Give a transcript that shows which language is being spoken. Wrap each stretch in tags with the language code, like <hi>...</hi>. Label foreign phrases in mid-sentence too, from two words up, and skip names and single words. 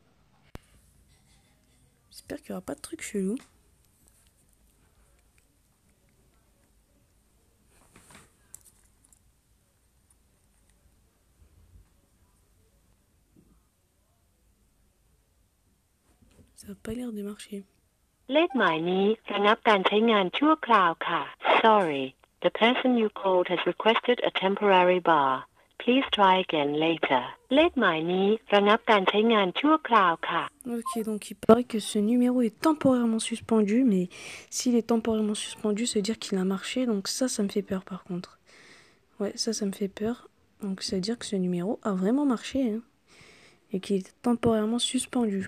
<fr>J'espère qu'il n'y aura pas de truc chelou. Ça n'a pas l'air de marcher.</fr> <th>เลขหมายนี้ระงับการใช้งานชั่วคราวค่ะ</th> <en>Sorry, the person you called has requested a temporary bar. Please try again later.</en> <th>เลขหมายนี้ระงับการใช้งานชั่วคราวค่ะ</th> <fr>Ok, donc il paraît que ce numéro est temporairement suspendu, mais s'il est temporairement suspendu, ça veut dire qu'il a marché, donc ça me fait peur par contre. Ouais, ça me fait peur. Donc ça veut dire que ce numéro a vraiment marché, hein, et qu'il est temporairement suspendu.</fr>